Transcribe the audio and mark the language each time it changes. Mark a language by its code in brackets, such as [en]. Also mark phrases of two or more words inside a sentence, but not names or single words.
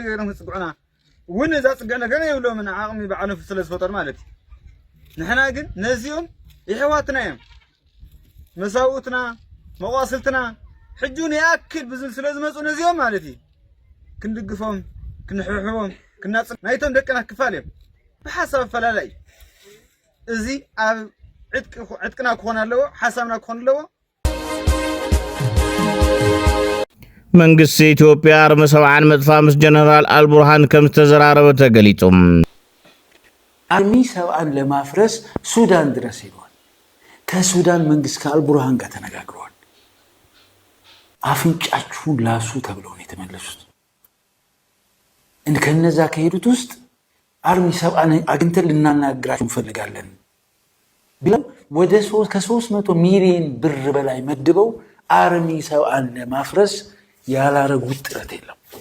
[ti] ገይሮም ክፅግዑና እውን እዛ ፅግዕ ነገር የብሎም ዓቕሚ በዓሎም ስለዝፈጠሩ ማለት እዩ ንሕና ግን ነዚኦም ይሕዋትና እዮም መሳውእትና መቋስልትና ሕጁን ያክል ብዝብል ስለዝመፁ ነዚኦም ማለት እዩ ክንድግፎም ክንሕብሕቦም ናይቶም ደቅና ክፋል እዮም ብሓሳብ ኣፈላላይ እዚ ኣብ ዕጥቅና ክኾን ኣለዎ ሓሳብና ክኾን ኣለዎ መንግስቲ ኢትዮጵያ ኣርሚ 70 መጥፋ ምስ ጀነራል አልቡርሃን ከም ዝተዘራረበ ተገሊጹ [am] አርሚ 70 ለማፍረስ ሱዳን ድረስ ሄዷል ከሱዳን መንግስት ከአልቡርሃን ጋር ተነጋግረዋል አፍንጫችሁን ላሱ ተብለው ነው የተመለሱት ከነዛ ከሄዱት ውስጥ አርሚ 70 አግኝተን ልናናግራችሁ እንፈልጋለን ብለው ወደ 300 ሚሊዮን ብር በላይ መድበው አርሚ 70 ለማፍረስ ያላረጉት ጥረት የለም